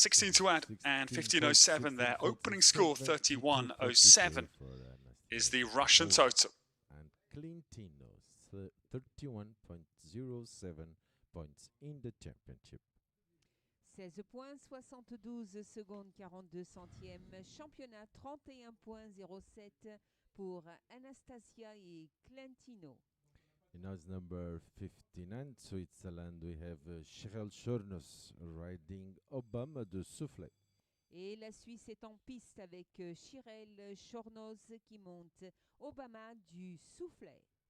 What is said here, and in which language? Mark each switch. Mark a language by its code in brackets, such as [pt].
[en] 16 to add and 15.07 there. Opening score 31.07 is the Russian total. And Clintino 31.07 points in the championship. [fr] 16 points, 72 secondes, 42 centièmes. Championnat 31.07 pour Anastasia et Clintino. [en] In house number 59, Switzerland, we have Cheryl Chornos riding Obama de Soufflet. [fr] Et la Suisse est en piste avec Chirel Chornoz qui monte Obama du Soufflet.